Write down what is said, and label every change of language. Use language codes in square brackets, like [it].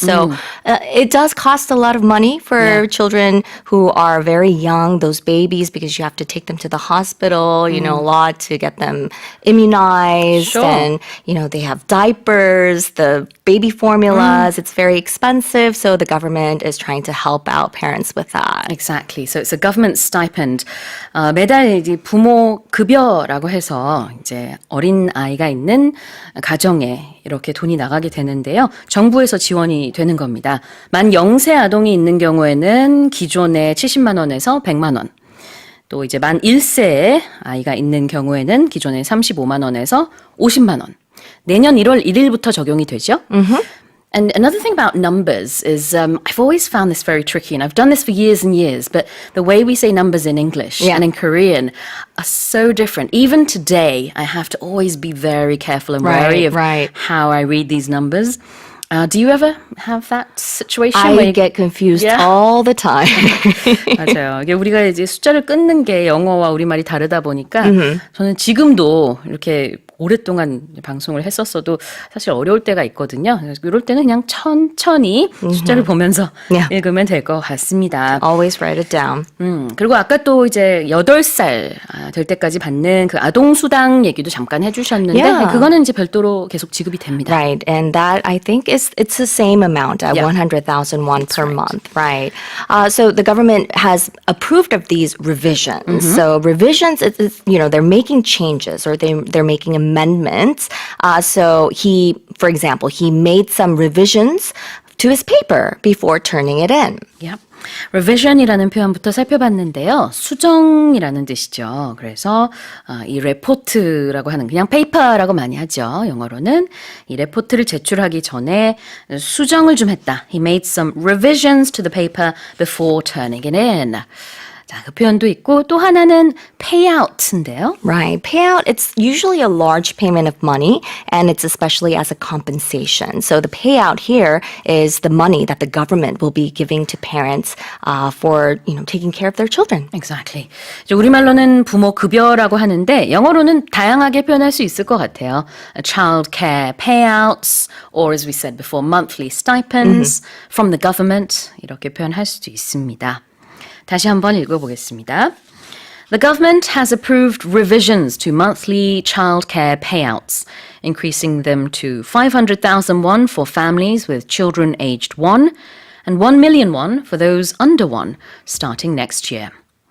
[en] So it does cost a lot of money for children who are very young, those babies, because you have to take them to the hospital, a lot to get them immunized. Sure. And, they have diapers, the baby formulas. It's very expensive. So the government is trying to help out parents with that. Exactly. So it's a government stipend. [ko] 매달 이제 부모급여라고 해서 이제 어린 아이가 있는 가정에 이렇게 돈이 나가게 되는데요. 정부에서 지원이 되는 겁니다. 만 0세 아동이 있는 경우에는 기존의 70만 원에서 100만 원. 또 이제 만 1세의 아이가 있는 경우에는 기존의 35만 원에서 50만 원. 내년 1월 1일부터 적용이 되죠. [en] And another thing about numbers is I've always found this very tricky, and I've done this for years and years, but the way we say numbers in English and in Korean are so different. Even today, I have to always be very careful and wary of how I read these numbers. Do you ever have that situation? I get confused all the time. [ko] 맞아요. 이게 우리가 이제 숫자를 끊는 게 영어와 우리말이 다르다 보니까 저는 지금도 이렇게 오랫동안 방송을 했었어도 사실 어려울 때가 있거든요. 그래서 이럴 때는 그냥 천천히 숫자를 보면서 읽으면 될 것 같습니다. [en] Always write it down. [ko] 그리고 아까 또 이제 8살 될 때까지 받는 그 아동수당 얘기도 잠깐 해주셨는데 그거는 이제 별도로 계속 지급이 됩니다. [en] Right, and that I think it's the same amount at 100,000 won per month, right? So the government has approved of these revisions. So revisions, they're making changes or they're making amendments. So for example, he made some revisions to his paper before turning it in. Yep. [ko] revision이라는 표현부터 살펴봤는데요. 수정이라는 뜻이죠. 그래서 이 레포트라고 하는 그냥 페이퍼라고 많이 하죠. 영어로는 이 레포트를 제출하기 전에 수정을 좀 했다. [en] He made some revisions to the paper before turning it in. [ko] 자, 그 표현도 있고 또 하나는 payout인데요. [en] Right. Payout, it's usually a large payment of money and it's especially as a compensation. So the payout here is the money that the government will be giving to parents for, taking care of their children. Exactly. [ko] 우리말로는 부모급여라고 하는데 영어로는 다양하게 표현할 수 있을 것 같아요. [en] Child care payouts or as we said before, monthly stipends from the government [ko] 이렇게 표현할 수도 있습니다. 다시 한번 읽어보겠습니다. [en] The government has approved revisions to monthly childcare payouts, increasing them to 500,000 won for families with children aged 1 and 1 million won for those under 1 starting next year.